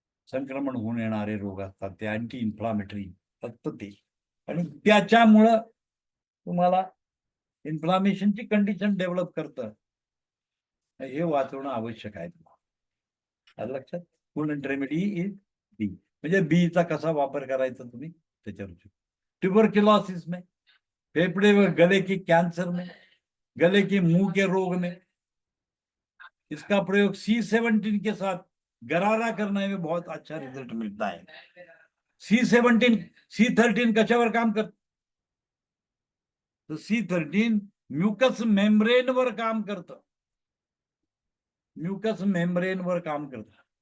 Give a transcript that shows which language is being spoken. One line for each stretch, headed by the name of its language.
Marathi: संक्रमण होऊन येणारे रोग असतात ते अँटी इन्फ्लामेटरी फक्त ते, आणि त्याच्यामुळं तुम्हाला इन्फ्लामेशनची कंडिशन डेव्हलप करतं, हे वाचवणं आवश्यक आहे तुम्हाला. आलं लक्षात?
English: Full remedy is B.
Marathi: म्हणजे बीचा कसा वापर करायचा तुम्ही त्याच्यावर.
Hindi: ट्यूबरक्युलोसिस में, फेफड़े व गले की कैंसर में, गले की मुंह के रोग में इसका प्रयोग C17 के साथ गरारा करने में बहुत अच्छा रिजल्ट मिलता है.
Marathi: C17, C13 कशावर काम करत? तर C13 म्युकस मेम्ब्रेन वर काम करतं. म्युकस मेम्ब्रेन वर काम करतं.